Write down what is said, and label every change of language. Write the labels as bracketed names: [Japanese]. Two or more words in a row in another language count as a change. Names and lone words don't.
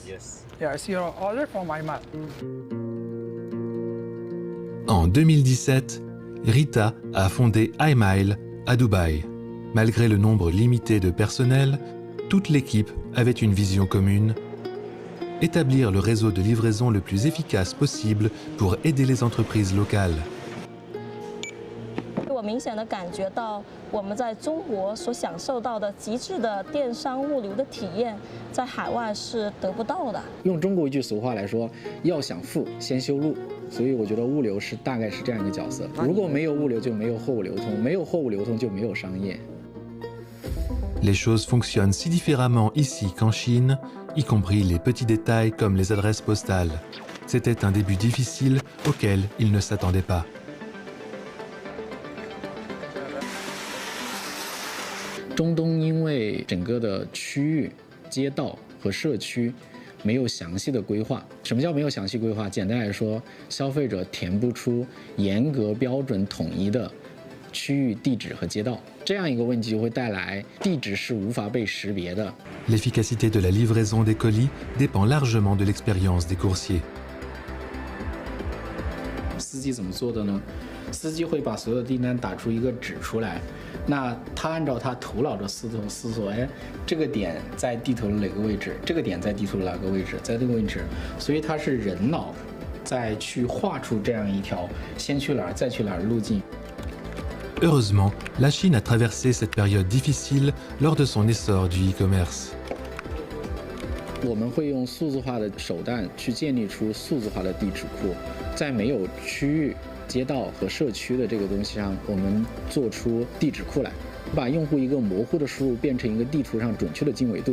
[English] Yes. Yeah, it's your order from iMine. [French] En 2017, Rita a fondé iMile à Dubaï. Malgré le nombre limité de personnel, toute l'équipe avait une vision commune: établir le réseau de livraison le plus efficace possible pour aider les entreprises locales. [Chinese] 我明显的感觉到，我们在中国所享受到的极致的电商物流的体验，在海外是得不到的。用中国一句俗话来说，要想富，先修路。所以我觉得物流是大概是这样一个角色。如果没有物流，就没有货物流通；没有货物流通，就没有商业。 [French] Les choses fonctionnent si différemment ici qu'en Chine, y compris les petits détails comme les adresses postales. C'était un début difficile auquel ils ne s'attendaient pas. [Chinese] 中东因为整个的区域、街道和社区没有详细的规划。什么叫没有详细规划？简单来说，消费者填不出严格标准统一的区域地址和街道，这样一个问题就会带来地址是无法被识别的。 [French] L'efficacité de la livraison des colis dépend largement de l'expérience des coursiers. [Chinese] 司机怎么做的呢？司机会把所有订单打出一个纸出来，那他按照他头脑的思索，哎，这个点在地图的哪个位置？这个点在地图的哪个位置？在这个位置，所以他是人脑再去画出这样一条先去哪儿再去哪儿的路径。 [French] Heureusement, la Chine a traversé cette période difficile lors de son essor du e-commerce. [Chinese] 我们会用数字化的手段去建立出数字化的地址库，在没有区域、街道和社区的这个东西上，我们做出地址库来，把用户一个模糊的输入变成一个地图上准确的经纬度。